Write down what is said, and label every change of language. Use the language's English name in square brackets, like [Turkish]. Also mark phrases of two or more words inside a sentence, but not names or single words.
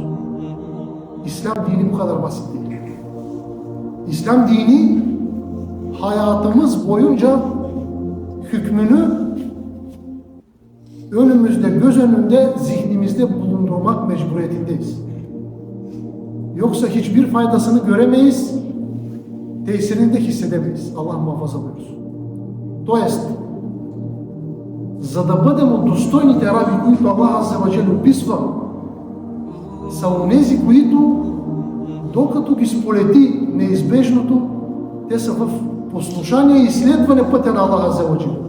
[Turkish] İslam dini bu kadar basit değil. İslam dini hayatımız boyunca hükmünü önümüzde, göz önünde, zihnimizde bulundurmak mecburiyetindeyiz. Yoksa hiçbir faydasını göremeyiz, tesirini de hissedemeyiz. Allah muhafaza buyursun. [Bulgarian] То есть, за да бъдем от достойните раби, които Аллах [Arabic] عز وجل [Bulgarian] описва, са онези, които докато ги сполети неизбежното, те са в послушание и изследване пътя на Аллах [Arabic] عز وجل.